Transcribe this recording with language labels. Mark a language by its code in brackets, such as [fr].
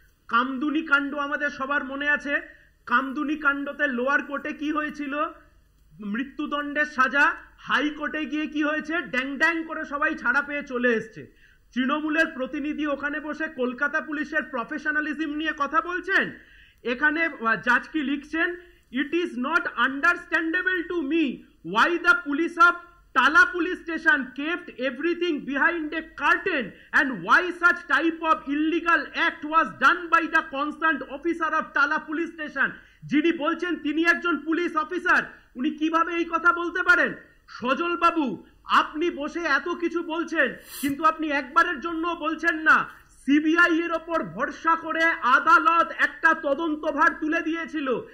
[bn] কামদুনি কাণ্ড আমাদের সবার মনে আছে। কামদুনি কাণ্ডতে লোয়ার কোর্টে কি হয়েছিল, মৃত্যুদণ্ডের সাজা, হাইকোর্টে গিয়ে কি হয়েছে, ড্যাং ড্যাং করে সবাই ছাড়া পেয়ে চলে এসছে। তৃণমূলের প্রতিনিধি ওখানে বসে কলকাতা পুলিশের প্রফেশনালিজম নিয়ে কথা বলছেন। এখানে জাজ কি লিখছেন, [en] it is not understandable to me why the police of Tala police station kept everything behind a curtain and why such type of illegal act was done by the concerned officer of Tala police station। [bn] যিনি বলছেন তিনি একজন police officer, উনি কিভাবে এই কথা বলতে পারেন? সজল বাবু, আপনি বসে এত কিছু বলছেন কিন্তু আপনি একবারের জন্য বলছেন না সিবিআই এর ওপর ভরসা করে আদালত একটা তদন্তভার তুলে দিয়েছিল।